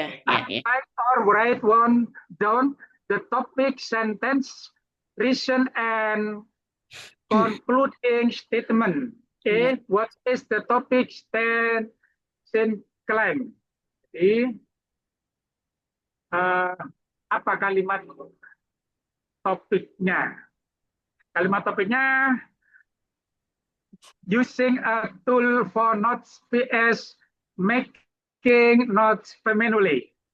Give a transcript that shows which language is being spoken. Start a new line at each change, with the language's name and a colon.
English: Highlight or write one down the topic, sentence, reason, and concluding statement. What is the topic, stand, claim?
Indonesian: Jadi, apa kalimat topiknya? Kalimat topiknya
English: Using a tool for notes vs making notes manually.